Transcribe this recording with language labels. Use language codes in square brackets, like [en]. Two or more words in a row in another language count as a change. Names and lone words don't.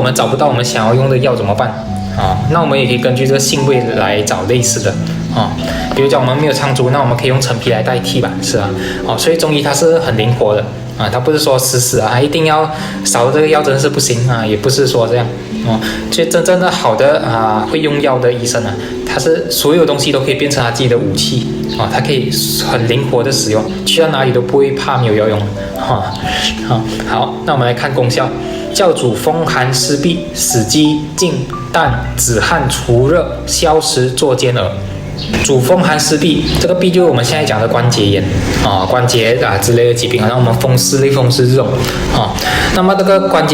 [zh] 們找不到我們想要用的藥怎麼辦那我們也可以根据這個性味來找類似的比如講我們沒有蒼朮，那我們可以用陳皮來代替吧，是吧所以中醫它是很靈活的它不是說死一定要少了這個藥真的是不行也不是說這樣所以真正的好的會用藥的醫生他是所有東西都可以變成他自己的武器他可以很靈活的使用，去到哪裡都不會怕沒有藥用好，那我們來看功效。教主風寒濕痹，死肌靜膽止汗除熱消食作堅耳。主風寒濕痹，這個痹就是我們現在講的關節炎關節之類的疾病，像我們風濕類風濕這種那麼這個關